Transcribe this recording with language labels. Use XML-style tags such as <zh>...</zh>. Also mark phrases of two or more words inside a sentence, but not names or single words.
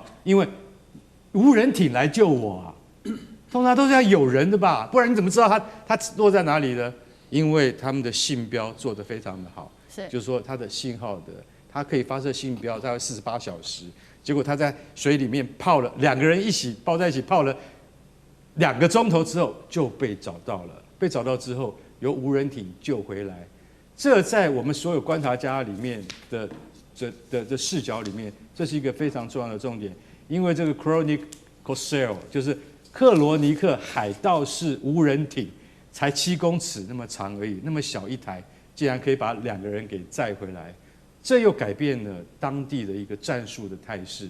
<zh>因為無人艇來救我啊，通常都是要有人的吧，不然你怎麼知道他落在哪裡呢？因為他們的信標做得非常的好，就是說他的信號他可以發射信標大概48小時，結果他在水裡面泡了2個人一起抱在一起泡了 2個鐘頭之後就被找到了，被找到之後由無人艇救回來。這在我們所有觀察家裡面的視角裡面，這是一個非常重要的重點。因為這個 Chronic Corsair 就是克羅尼克海盜式無人艇，才7公尺那麼長而已，那麼小一台，竟然可以把2個人給載回來，這又改變了當地的一個戰術的態勢。</zh>